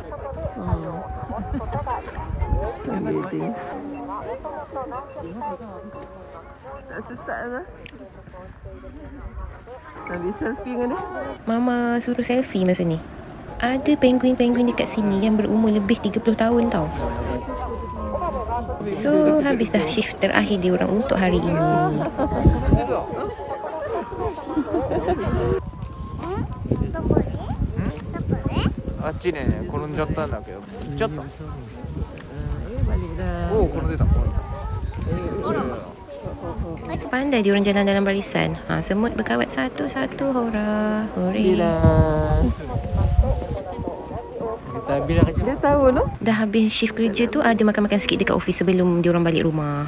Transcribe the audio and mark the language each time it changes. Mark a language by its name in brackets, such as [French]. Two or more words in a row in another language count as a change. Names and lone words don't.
[Malay] Tak sesat lah. Ambil selfie dengan dia. Mama suruh selfie masa ni. Ada penguin-penguin dekat sini yang berumur lebih 30 tahun tau. So habis dah shift terakhir dia orang untuk hari ini. [Japanese] あっちね転んじゃったんだけどちょっと [Malay] balik dah. [Japanese] Oh転んでた転んでた [Malay] Pandai dia orang jalan dalam barisan. Semut berkawat satu-satu. Hora. Hore. Dia tahu tu. Dah habis shift kerja tu ada makan-makan sikit dekat office sebelum dia orang balik rumah.